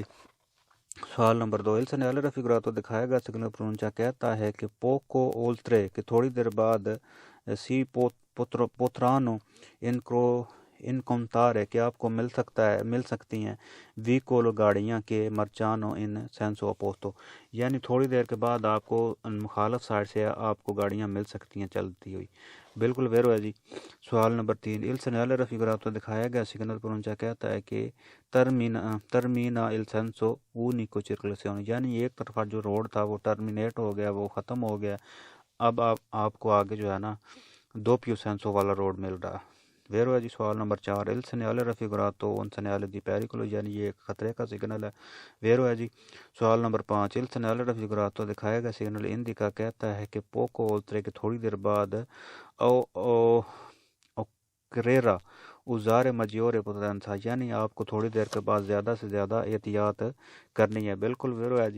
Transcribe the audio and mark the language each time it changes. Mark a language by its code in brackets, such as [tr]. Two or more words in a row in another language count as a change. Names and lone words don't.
[ur] سوال نمبر 2 [it] il segnale raffigurato [ur] دکھائے گا سگنل پرونچا، کہتا ہے کہ [it] poco oltre [ur] کہ تھوڑی دیر بعد [it] si potranno incontrare [ur] کہ آپ کو مل سکتی ہیں ویکولو گاڑیاں [it] che marciano in senso opposto, [ur] یعنی تھوڑی دیر کے بعد آپ کو مخالف سائڈ سے آپ کو گاڑیاں مل سکتی ہیں چلتی ہوئی، بالکل ویرو ہے جی۔ سوال نمبر 3 [it] il segnale raffigurato [ur] دکھایا گیا سگنل پرونچا، کہتا ہے کہ [it] termina il senso unico circolazione, [ur] یعنی ایک طرفہ جو روڈ تھا وہ ٹرمینیٹ ہو گیا، وہ ختم ہو گیا، اب آپ کو آگے جو ہے نا [it] doppio senso [ur] والا روڈ مل رہا ہے، ویرو ہے جی۔ سوال نمبر 4 [it] il segnale raffigurato un segnale di pericolo, [ur] یعنی یہ ایک خطرے کا سگنل ہے، ویرو ہے جی۔ سوال نمبر 5 [it] il segnale raffigurato [ur] دکھائے گا سگنل اندیکا، کہتا ہے کہ [it] poco oltre [ur] کے تھوڑی دیر بعد [it] occorre usare maggiore potenza, [ur] یعنی آپ کو تھوڑی دیر کے بعد زیادہ سے زیادہ احتیاط کرنی ہے، بالکل ویرو ہے جی۔